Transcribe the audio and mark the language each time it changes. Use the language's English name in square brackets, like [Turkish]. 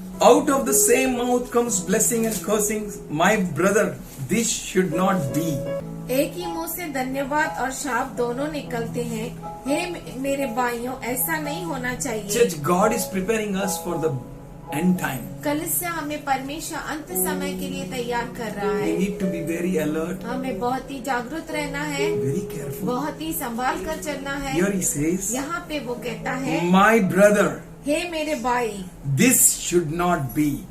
[English] Out of the same mouth comes blessing and cursing. My brother, this should not be. [Hindi] एक ही मुंह से धन्यवाद और शाप दोनों निकलते हैं. हे मेरे भाइयों, ऐसा नहीं होना चाहिए. [English] Church, God is preparing us for the end time. [Hindi] कलीसिया हमें परमेश्वर अंत समय के लिए तैयार कर रहा [English] We [Hindi] है. [English] need to be very alert, [Hindi] हमें बहुत ही जागरूक रहना है, [English] very careful. [Hindi] बहुत ही संभाल कर चलना है. [English] Here he says, [Hindi] यहाँ पे वो कहता है, [English] my brother, [Hindi] हे मेरे भाई, [English] this should not be.